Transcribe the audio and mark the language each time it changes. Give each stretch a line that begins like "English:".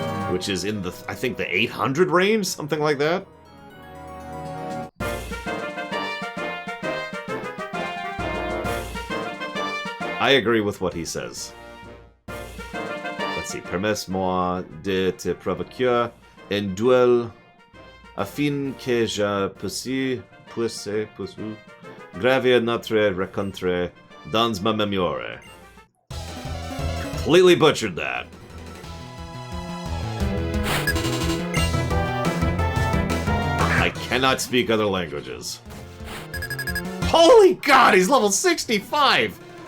English: Which is in the, I think, the 800 range, something like that. I agree with what he says. Let's see.
French: Permets-moi de te provoquer un duel afin que je puisse gravir notre rencontre dans ma mémoire.
English: Completely butchered that. I cannot speak other languages. Holy God, he's level 65!